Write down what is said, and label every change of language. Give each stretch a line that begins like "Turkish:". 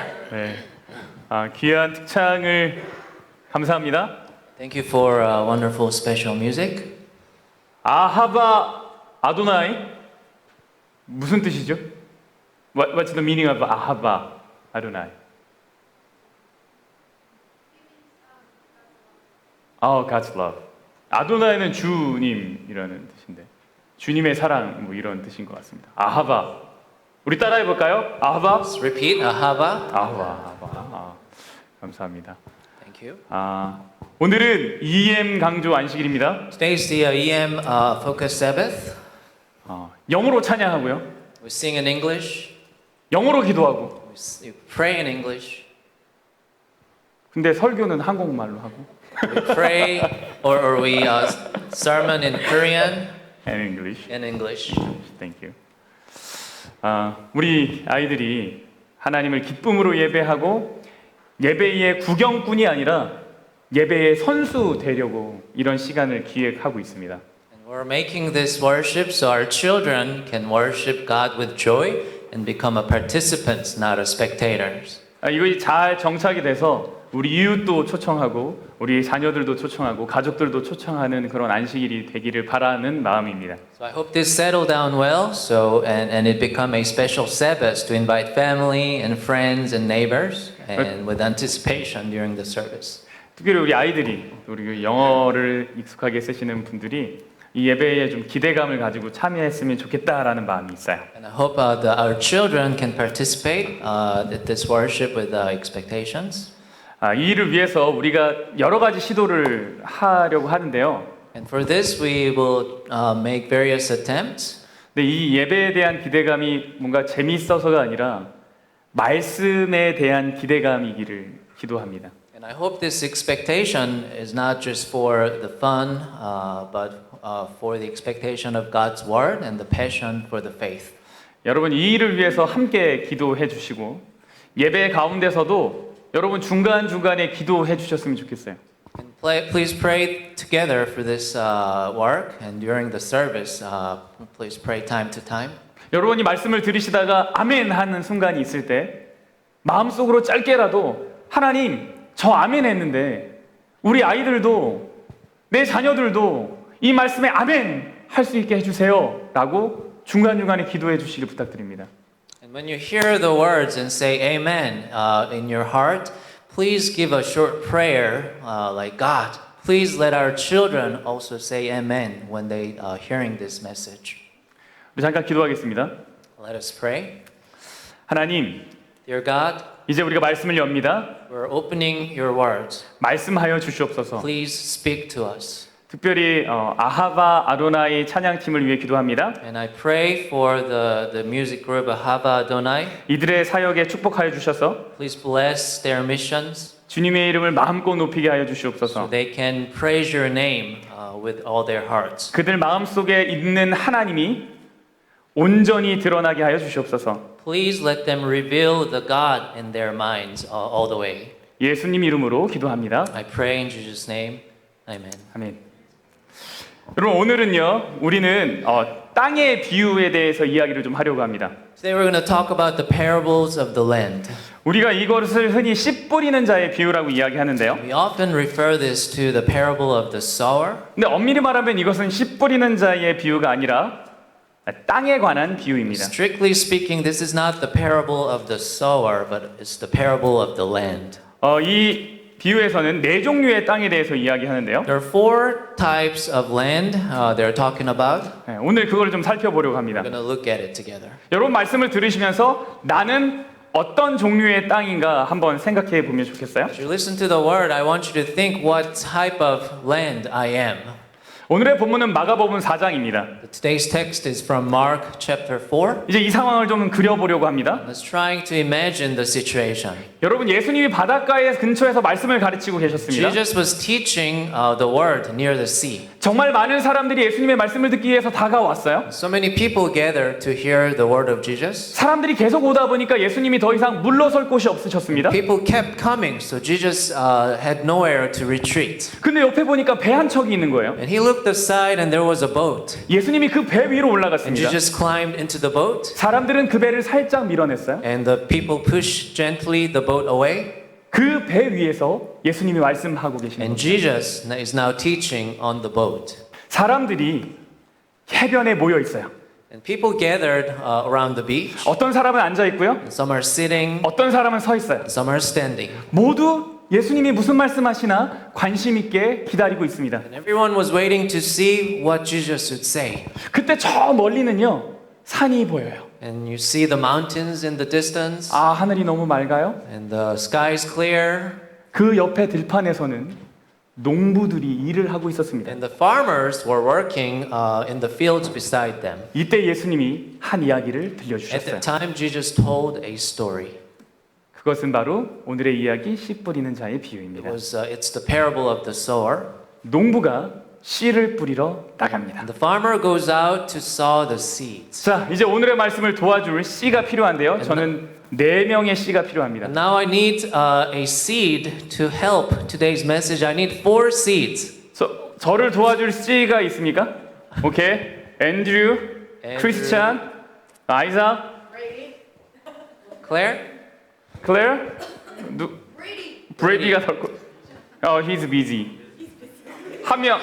Korean: 네, 귀한 특창을 감사합니다.
English: Thank you for wonderful special music.
Korean: 아하바 아도나이 무슨 뜻이죠?
English: What's the meaning of 아하바 아도나이? God's love.
Korean: 아도나이는 주님이라는 뜻인데 주님의 사랑 뭐 이런 뜻인 것 같습니다. 아하바. 우리 따라해 볼까요? 아하바.
English: Let's repeat. Ahava.
Korean: 아하바. 감사합니다.
English: Thank you.
Korean: 오늘은 EM 강조 안식일입니다.
English: Today's the EM Focus Sabbath.
Korean: 영어로 찬양하고요.
English: We sing in English.
Korean: 영어로 기도하고.
English: We pray in English.
Korean: 근데 설교는 한국말로 하고.
English: We pray or we sermon in Korean And English. and English. Thank you.
Korean: 우리 아이들이 하나님을 기쁨으로 예배하고 예배의 구경꾼이 아니라 예배의 선수 되려고 이런 시간을 기획하고 있습니다.
English: And we're making this worship so our children can worship God with joy and become a participants, not a spectators.
Korean: 이것이 잘 정착이 돼서 우리 이웃도 초청하고 우리 자녀들도 초청하고 가족들도 초청하는 그런 안식일이 되기를 바라는 마음입니다.
English: So I hope this settle down well, and it become a special Sabbath to invite family and friends and neighbors, and with anticipation during the service.
Korean: 특별히 우리 아이들이 우리 영어를 익숙하게 쓰시는 분들이 이 예배에 좀 기대감을 가지고 참여했으면 좋겠다라는 마음이 있어요.
English: And I hope our children can participate at this worship with expectations.
Korean: 이 일을 위해서 우리가 여러 가지 시도를 하려고 하는데요.
English: And for this, we will make various attempts.
Korean: 근데 이 예배에 대한 기대감이 뭔가 재미있어서가 아니라 말씀에 대한 기대감이기를 기도합니다.
English: And I hope this expectation is not just for the fun, but for the expectation of God's word and the passion for the faith.
Korean: 여러분 이 일을 위해서 함께 기도해 주시고 예배 가운데서도 여러분 중간중간에 기도해 주셨으면 좋겠어요.
English: And please pray together for this work, and during the service, please pray time to time.
Korean: 여러분이 말씀을 들으시다가 아멘 하는 순간이 있을 때 마음속으로 짧게라도 하나님 저 아멘 했는데 우리 아이들도 내 자녀들도 이 말씀에 아멘 할 수 있게 해주세요 라고 중간중간에 기도해 주시길 부탁드립니다.
English: And when you hear the words and say amen in your heart, please give a short prayer like God. Please let our children also say amen when they are hearing this message.
Korean: 우리 잠깐 기도하겠습니다.
English: Let us pray.
Korean: 하나님,
English: Dear God,
Korean: 이제 우리가 말씀을 엽니다.
English: we're opening your words.
Korean: 말씀하여 주시옵소서.
English: Please speak to us.
Korean: 특별히 아하바 아도나이 찬양팀을 위해 기도합니다.
English: And I pray for the music group Ahava Adonai.
Korean: 이들의 사역에 축복하여 주셔서
English: Please bless their missions
Korean: 주님의 이름을 마음껏 높이게 하여
English: so
Korean: 주시옵소서.
English: they can praise your name with all their hearts.
Korean: 그들 마음속에 있는 하나님이 온전히 드러나게 하여 주시옵소서.
English: Please let them reveal the God in their minds all the way.
Korean: 예수님 이름으로 기도합니다.
English: I pray in Jesus' name. Amen.
Korean: 아멘. 여러분 오늘은요 우리는 땅의 비유에 대해서 이야기를 좀 하려고 합니다.
English: Today we're going to talk about the parables of the land.
Korean: 우리가 이것을 흔히 씨 뿌리는 자의 비유라고 이야기하는데요.
English: We often refer this to the parable of the sower.
Korean: 근데 엄밀히 말하면 이것은 씨 뿌리는 자의 비유가 아니라 땅에 관한 비유입니다.
English: Strictly speaking, this is not the parable of the sower, but it's the parable of the land.
Korean: 이 비유에서는 네 종류의 땅에 대해서 이야기하는데요.
English: There are four types of land they're talking about.
Korean: 네, 오늘 그걸 좀 살펴보려고 합니다.
English: We're going to look at it together.
Korean: 여러분 말씀을 들으시면서 나는 어떤 종류의 땅인가 한번 생각해 보면 좋겠어요.
English: As you listen to the word, I want you to think what type of land I am.
Korean: 오늘의 본문은 마가복음 4장입니다.
English: Today's text is from Mark chapter 4.
Korean: 이제 이 상황을 좀 그려보려고 합니다.
English: Let's try to imagine the situation.
Korean: 여러분 예수님이 바닷가에 근처에서 말씀을 가르치고 계셨습니다.
English: Jesus was teaching the word near the sea.
Korean: 정말 많은 사람들이 예수님의 말씀을 듣기 위해서 다가왔어요.
English: So many people gathered to hear the word of Jesus.
Korean: 사람들이 계속 오다 보니까 예수님이 더 이상 물러설 곳이 없으셨습니다.
English: People kept coming, so Jesus had nowhere to retreat.
Korean: 근데 옆에 보니까 배 한 척이 있는 거예요.
English: And he looked aside and there was a boat.
Korean: 예수님이 그 배 위로
English: And
Korean: 올라갔습니다.
English: Jesus climbed into the boat.
Korean: 사람들은 그 배를 살짝 밀어냈어요.
English: And the people pushed gently the boat away.
Korean: 그 배 위에서 예수님이 말씀하고 계신
English: And
Korean: 거예요.
English: Jesus is now teaching on the boat.
Korean: 사람들이 해변에 모여 있어요.
English: And people gathered around the beach.
Korean: 어떤 사람은 앉아 있고요.
English: And some are sitting,
Korean: 어떤 사람은 서 있어요.
English: some are standing.
Korean: 모두 예수님이 무슨 말씀하시나 관심 있게 기다리고 있습니다.
English: And everyone was waiting to see what Jesus would say.
Korean: 그때 저 멀리는요. 산이 보여요.
English: And you see the mountains in the distance.
Korean: 아, 하늘이 너무 맑아요.
English: And the sky is clear.
Korean: 그 옆에 들판에서는 농부들이 일을 하고 있었습니다.
English: And the farmers were working in the fields beside them.
Korean: 이때 예수님이 한 이야기를
English: At
Korean: 들려주셨어요.
English: that time, Jesus told a story.
Korean: 그것은 바로 오늘의 이야기 씨 뿌리는 자의
English: It
Korean: 비유입니다.
English: was, it's the parable of the sower.
Korean: 농부가 씨를 뿌리러 나갑니다.
English: And the farmer goes out to sow the seeds.
Korean: 자, 이제 오늘의 말씀을 도와줄 씨가 필요한데요. 저는 4명의 씨가 필요합니다.
English: And now I need a seed to help today's message. I need 4 seeds.
Korean: 저를 도와줄 씨가 있습니까? 오케이. 앤드류, 크리스찬, 아이작,
English: Claire?
Korean: 클레어, 브레이디가 더.
English: he's busy.
Korean: 한 명.